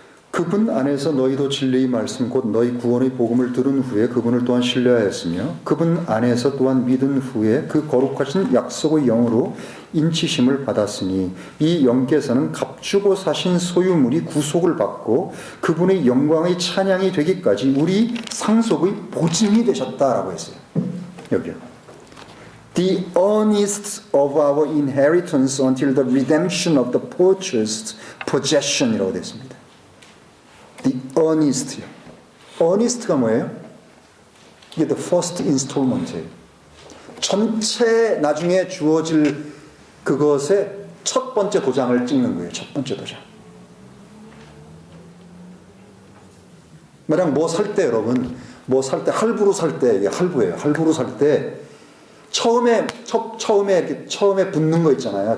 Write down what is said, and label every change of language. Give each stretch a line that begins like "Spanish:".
Korean: 그분 안에서 너희도 진리의 말씀 곧 너희 구원의 복음을 들은 후에 그분을 또한 신뢰하였으며 그분 안에서 또한 믿은 후에 그 거룩하신 약속의 영으로 인치심을 받았으니 이 영께서는 값주고 사신 소유물이 구속을 받고 그분의 영광의 찬양이 되기까지 우리 상속의 보증이 되셨다라고 했어요. 여기요.
English: The earnest of our inheritance until the redemption of the purchased possession
Korean: 이라고 되어 있습니다.
English: The earnest요.
Korean: earnest가 뭐예요? 이게
English: the first installment이에요.
Korean: 전체 나중에 주어질 그것의 첫 번째 도장을 찍는 거예요. 첫 번째 도장. 만약 뭐 살 때 여러분, 뭐 살 때 할부로 살 때 이게 할부예요. 할부로 살 때 처음에 이렇게 처음에 붙는 거 있잖아요.